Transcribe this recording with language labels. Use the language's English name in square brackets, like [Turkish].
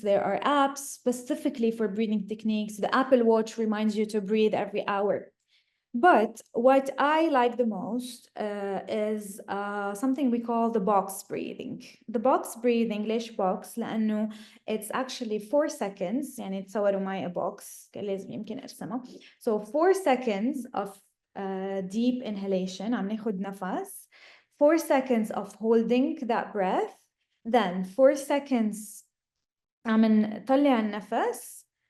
[English] There are apps specifically for breathing techniques. The Apple Watch reminds you to breathe every hour. But what I like the most is something we call the box breathing. The box breathing, [Arabic] ليش [English] box؟ لأنه it's actually 4 seconds. [Arabic] يعني تصوروا معي a box لازم يمكن أرسمها. [English] So 4 seconds of deep inhalation [Arabic] عم ناخد نفس. [English] 4 seconds of holding that breath. Then 4 seconds [Arabic] عم نطلع النفس.